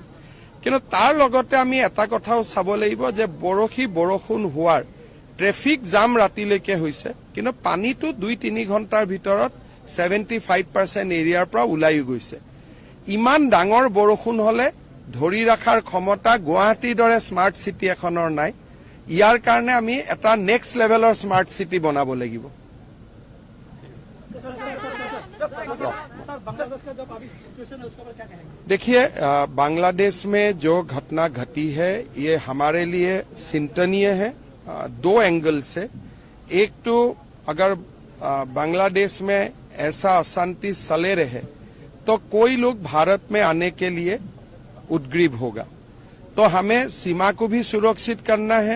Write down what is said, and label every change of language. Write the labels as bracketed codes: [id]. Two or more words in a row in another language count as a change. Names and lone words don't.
[as] কিন্তু তাৰ লগতে আমি এটা কথাও চাব লাগিব যে বৰষুণ হোৱাৰ [en] traffic jam [as] ৰাতিলৈকে হৈছে, কিন্তু পানীটো 2-3 ঘণ্টাৰ ভিতৰত 75% এৰিয়াৰ পৰা ওলাইও গৈছে। ইমান ডাঙৰ বৰষুণ হলে ধৰি ৰখাৰ ক্ষমতা গুৱাহাটীৰ দৰে [en] smart city [as] এখনৰ নাই। ইয়াৰ কাৰণে আমি এটা [en] next levelৰ smart city [as] বনাব লাগিব। [hi] देखिए, बांग्लादेश में जो घटना घटी है ये हमारे लिए चिंतनीय है 2 एंगल से। एक तो अगर बांग्लादेश में ऐसा अशांति चले रहे तो कोई लोग भारत में आने के लिए उद्ग्रीव होगा, तो हमें सीमा को भी सुरक्षित करना है।